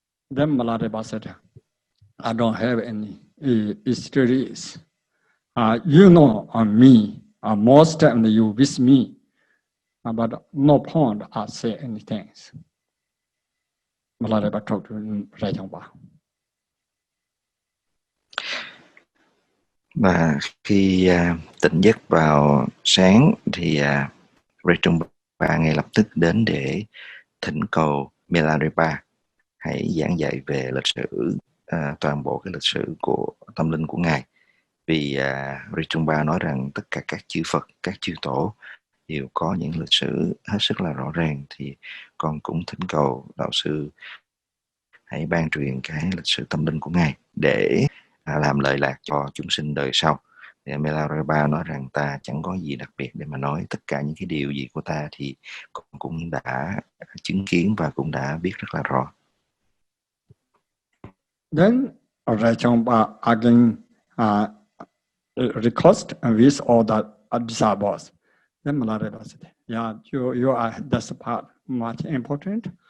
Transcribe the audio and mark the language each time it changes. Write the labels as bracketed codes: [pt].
[en] Then Milarepa said, "I don't have any histories. You know me, most and you with me, but no point I say anything." Milarepa talked to Jampal. [vi] Và khi tỉnh giấc vào sáng thì Rek Trungpa ngay lập tức đến để thỉnh cầu Milarepa hãy giảng dạy về lịch sử, toàn bộ cái lịch sử của tâm linh của ngài. Vì Rek Trungpa nói rằng tất cả các chư Phật, các chư tổ đều có những lịch sử hết sức là rõ ràng, thì con cũng thỉnh cầu đạo sư hãy ban truyền cái lịch sử tâm linh của ngài để làm lợi lạc cho chúng sinh đời sau. Thì Milarepa nói rằng ta chẳng có gì đặc biệt để mà nói, tất cả những cái điều gì của ta thì con cũng đã chứng kiến và cũng đã biết rất là rõ. [en] Then Jampal again request with all the disciples. Then Milarepa said, Yeah, you are, that's the part much important.